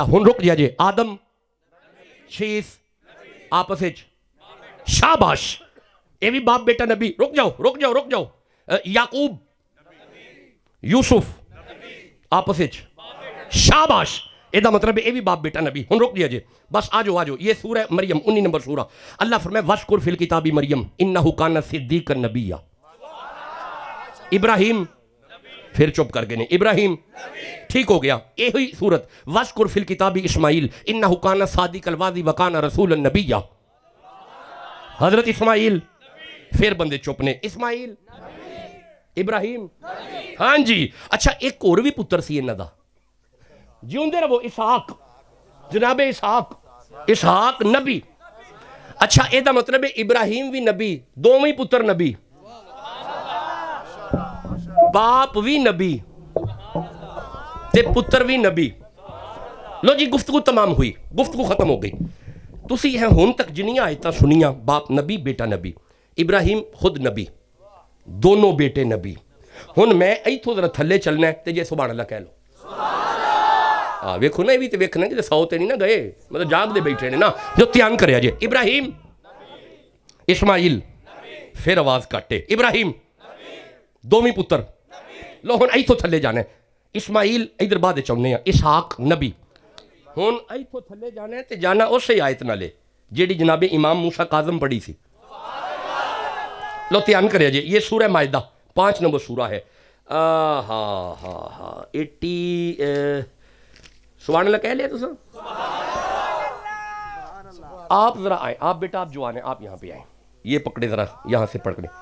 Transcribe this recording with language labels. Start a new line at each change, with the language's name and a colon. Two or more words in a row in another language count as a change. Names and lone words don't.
Punjabi: ہن رک جا جے، آدم شیس آپس وچ، شاباش، اے بھی باپ بیٹا نبی۔ رک جاؤ، یعقوب یوسف آپس وچ، شاباش، اے دا مطلب ہے اے بھی باپ بیٹا نبی۔ ہن رک جا جے، بس آجو یہ سورہ مریم 19 نمبر سورہ۔ اللہ فرمائے
Arabic: وَذْكُرْ فِي الْكِتَابِ مریم إِنَّهُ كَانَ صِدِّيقًا نَبِيًّا،
Punjabi: ابراہیم پھر چپ کر گئے نے، ابراہیم ٹھیک ہو گیا، اے ہوئی صورت
Arabic: وَذْكُرْ فِي الْكِتَابِ اسماعیل إِنَّهُ كَانَ صَادِقَ الْوَعْدِ وَكَانَ رَسُولًا نَبِيًّا،
Punjabi: حضرت اسماعیل پھر بندے چپ نے، اسماعیل ابراہیم، ہاں جی۔ اچھا ایک اور بھی پتر سی انہاں دا، جیوندے رہو اسحاق، جناب اسحاق، اسحاق نبی. اچھا اے دا مطلب ہے ابراہیم بھی نبی، دوویں پتر نبی، باپ بھی نبی تے پتر بھی نبی. لو جی گفتگو تمام ہوئی، گفتگو ختم ہو گئی. تسی ہیں ہن تک جنیاں آیتاں سنیاں، باپ نبی بیٹا نبی، ابراہیم خود نبی، دونوں بیٹے نبی. ہن میں ایتھوں ذرا تھلے چلنا ہے تے جے
Arabic: سبحان اللہ
Punjabi: کہہ لو. ویکھو نا یہ بھی تے ویکھنا کہ سو تے نہیں نہ گئے، مطلب جاگ دے بیٹھے نے نا. جو تیان کریا جے ابراہیم، اسماعیل، پھر آواز کاٹے ابراہیم، دوویں پتر. لو ہن ایتھوں تھلے جانا ہے. اسماعیل ادھر بعد چاہنے ہیں، اسحاق نبی. ہن ایتھوں تھلے جانا ہے تے جانا اسی آیت نالے جیڑی جناب امام موسیٰ کاظم پڑھی سی. لو تیان کریا جے یہ سورہ مائدہ 5 نمبر سورہ ہے. ہاں 80
Arabic: سبحان اللہ
Punjabi: کہہ لیا تو سر.
Urdu: آپ ذرا آئیں، آپ بیٹا آپ جوان ہیں، آپ یہاں پہ آئیں، یہ پکڑے ذرا یہاں سے پڑھ کریں.